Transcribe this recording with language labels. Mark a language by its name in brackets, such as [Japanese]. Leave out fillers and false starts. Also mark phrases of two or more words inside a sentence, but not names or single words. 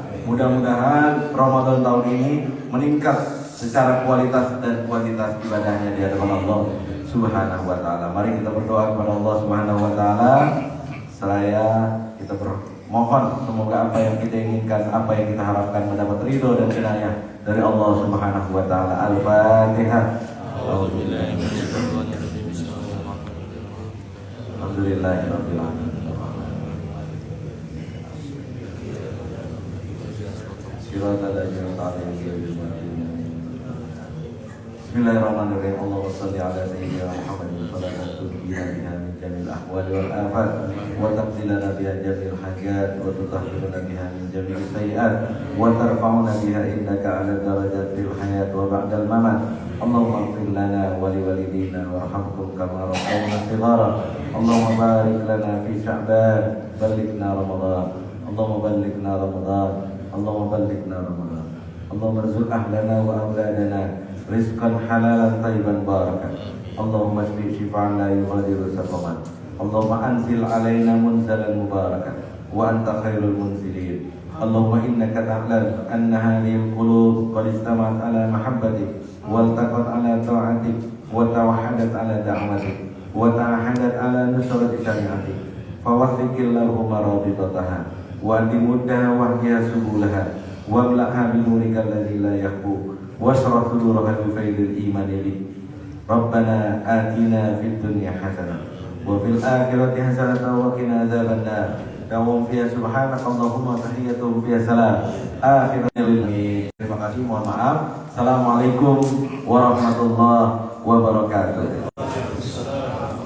[Indonesian] Mudah-mudahan Ramadan tahun ini meningkat secara kualitas dan kuantitas ibadahnya di hadapan Allah [Arabic] سبحانه وتعالى. [Indonesian] Mari kita berdoa kepada Allah [Arabic] سبحانه وتعالى. [Indonesian] Seraya kita Mohon semoga apa yang kita inginkan, apa yang kita harapkan mendapat ridho dan inayah dari Allah [Arabic] سبحانه وتعالى. [Indonesian] Al-Fatihah. [Arabic] الحمد لله رب العالمين. بسم الله الرحمن الرحيم. اللهم صل على سيدنا محمد صلى الله عليه بها من جميع الأهوال والآفات وتقضي لنا بها جميع الحاجات وتطهرنا بها من جميع السيئات وترفعنا بها إنك على درجات الحياة وبعد الممات. اللهم اغفر لنا ولوالدينا وارحمهم كما ربونا صغارا. اللهم بارك لنا في شعبان، بلغنا رمضان. اللهم بلغنا رمضان. اللهم بلغنا رمضان. اللهم ارزق أهلنا وأولادنا رزقا حلالا طيبا بركة. اللهم اشف شفاء لا يغادر سقما. اللهم أنزل علينا منزلا مباركا وأنت خير المنزلين. اللهم إنك تعلم أن هذه القلوب قد اجتمعت على محبتك والتقت على طاعتك وتوحدت على دعوتك وتعاهدت على نصرة شريعتك. فوثق اللهم رابطتها وأدم ودها واهدها سبلها واملأها بنورك الذي لا يخبو واشرح صدورها بفيض الإيمان بك. ربنا آتنا في الدنيا حسنة وفي الآخرة حسنة وقنا عذاب النار. دعواهم فيها سبحانك اللهم وتحيتهم فيها سلام. Akhirul. [Indonesian] Terima kasih, mohon maaf. [Arabic] السلام عليكم ورحمة الله وبركاته.